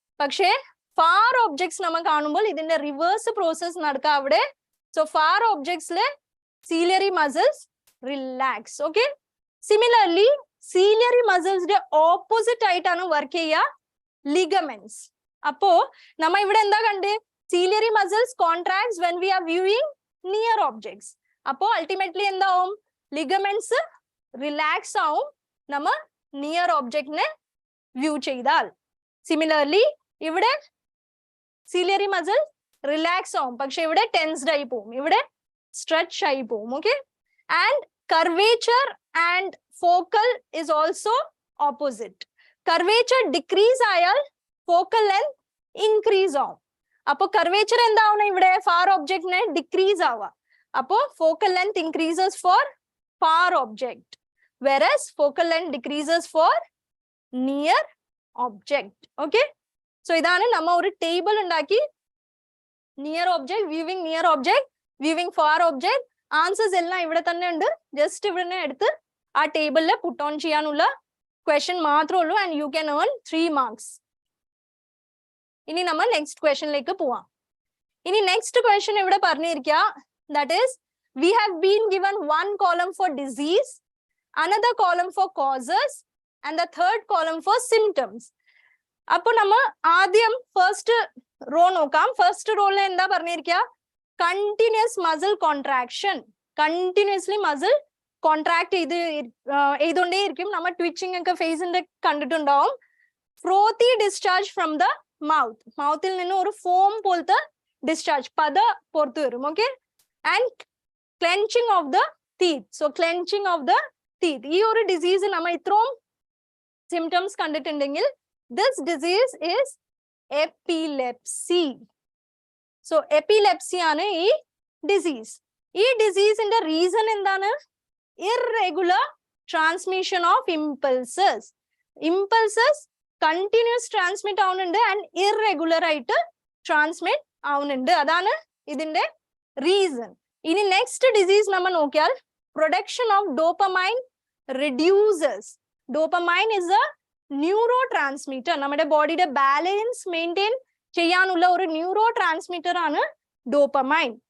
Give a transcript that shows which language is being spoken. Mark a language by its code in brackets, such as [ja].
[ml] പക്ഷേ far objects നമ്മൾ കാണുമ്പോൾ ഇതിന്റെ റിവേഴ്സ് പ്രോസസ് നടക്കുക അവിടെ. So far ഒബ്ജക്ട്സിലെ ciliary muscles relax. Okay, similarly ciliary മസിൽസിന്റെ opposite ആയിട്ടാണ് വർക്ക് ചെയ്യുക ലിഗമെന്റ്സ്. അപ്പോ നമ്മ ഇവിടെ എന്താ കണ്ടേ? [en] ciliary muscles contracts when we are viewing near objects. [ml] Appo ultimately endavum ligaments relax avum nama near object ne view cheydal. Similarly ivide ciliary muscle relax avum പക്ഷെ ഇവിടെ tensed ആയി പോകും, ഇവിടെ stretch ആയി പോകും. [en] Okay, and curvature and focal is also opposite. [ml] Curvature decrease ayal focal length increase ആവും. അപ്പൊ curvature എന്താവണം ഇവിടെ far object ne decrease ആവുക. [en] അപ്പൊ focal length increases for far object, whereas focal length decreases for near object. [ml] Okay, so ഇതാണ് നമ്മ ഒരു table ഉണ്ടാക്കി near object, viewing near object, viewing far object, answers എല്ലാം ഇവിടെ തന്നെ ഉണ്ട്. ജസ്റ്റ് ഇവിടെ എടുത്ത് ആ ടേബിളിൽ പുട്ട് ഓൺ ചെയ്യാനുള്ള ക്വസ്റ്റ്യൻ മാത്രമേ ഉള്ളൂ, [en] And you can earn 3 marks. [ml] ഇനി നമ്മൾ നെക്സ്റ്റ് ക്വസ്റ്റ്യനിലേക്ക് പോവാം. ഇനി നെക്സ്റ്റ് ക്വസ്റ്റ്യൻ ഇവിടെ പറഞ്ഞിരിക്കുക, [en] That is we have been given one column for disease, another column for causes, and the third column for symptoms. [ml] അപ്പോൾ നമ്മൾ ആദ്യം ഫസ്റ്റ് റോ നോക്കാം. ഫസ്റ്റ് റോയിൽ എന്താ പറഞ്ഞിരിക്കുക, continuous muscle contraction, continuously muscle contract ചെയ്തുകൊണ്ടേയിരിക്കും. നമ്മൾ twitching ഒക്കെ ഫേസിന്റെ കണ്ടിട്ടുണ്ടാവും. [en] frothy discharge from the mouth, [ml] മൗത്തിൽ നിന്ന് ഒരു ഫോം പോലത്തെ ഡിസ്ചാർജ് പത പുറത്തു വരും. [en] Okay, and clenching of the teeth, so clenching of the teeth. [ml] ഈ ഒരു ഡിസീസ് നമ്മൾ ഇത്രയും സിംറ്റംസ് കണ്ടിട്ടുണ്ടെങ്കിൽ [en] this disease is epilepsy. [ml] So epilepsy ആണ് ഈ ഡിസീസ്. ഈ ഡിസീസിന്റെ റീസൺ എന്താണ്? [en] irregular transmission of impulses. [ml] impulses continuous transmit ആവുന്നുണ്ട് and irregular ആയിട്ട് transmit ആവുന്നുണ്ട്. അതാണ് ഇതിന്റെ റീസൺ. ഇനി നെക്സ്റ്റ് ഡിസീസ് നമ്മൾ നോക്കിയാൽ production of dopamine reduces. Dopamine is a neuro transmitter, നമ്മുടെ ബോഡിയുടെ ബാലൻസ് മെയിൻറ്റെയിൻ ചെയ്യാനുള്ള ഒരു ന്യൂറോ ട്രാൻസ്മിറ്റർ ആണ് ഡോപ്പമൈൻ.